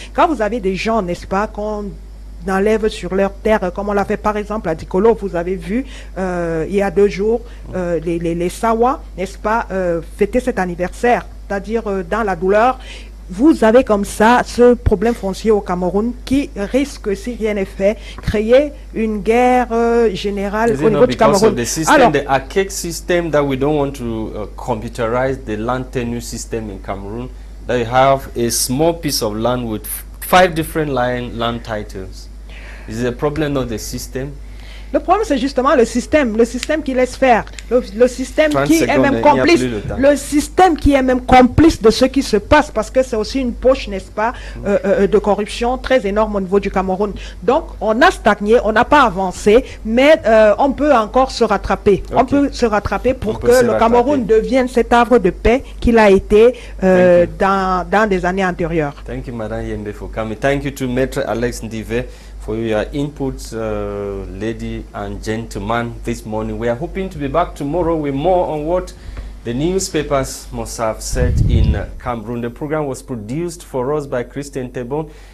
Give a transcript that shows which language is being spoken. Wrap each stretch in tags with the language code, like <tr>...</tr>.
<fr>Quand vous avez des gens, n'est-ce pas, qu'on enlève sur leur terre, comme on l'a fait par exemple à Dikolo, vous avez vu il y a 2 jours les Sawa, n'est-ce pas, fêter cet anniversaire, c'est-à-dire dans la douleur. Vous avez comme ça ce problème foncier au Cameroun qui risque, si rien n'est fait, créer une guerre générale au niveau du Cameroun.</fr> <en>Alors, the archaic system that we don't want to computerize the land tenure system in Cameroon, that you have a small piece of land with 5 different land titles. Is the problem not the system?</en> <fr>Le problème, c'est justement le système qui laisse faire, le système qui est même complice, le système qui est même complice de ce qui se passe, parce que c'est aussi une poche, n'est-ce pas, de corruption très énorme au niveau du Cameroun. Donc, on a stagné, on n'a pas avancé, mais on peut encore se rattraper. Okay. On peut se rattraper pour que le Cameroun devienne cet havre de paix qu'il a été dans des années antérieures.</fr> <en>Thank you, Madame Yembe, for coming. Thank you to Maître Alex Ndive for your inputs, ladies and gentlemen, this morning. We are hoping to be back tomorrow with more on what the newspapers must have said in Cameroon. The program was produced for us by Christain Tebong.</en>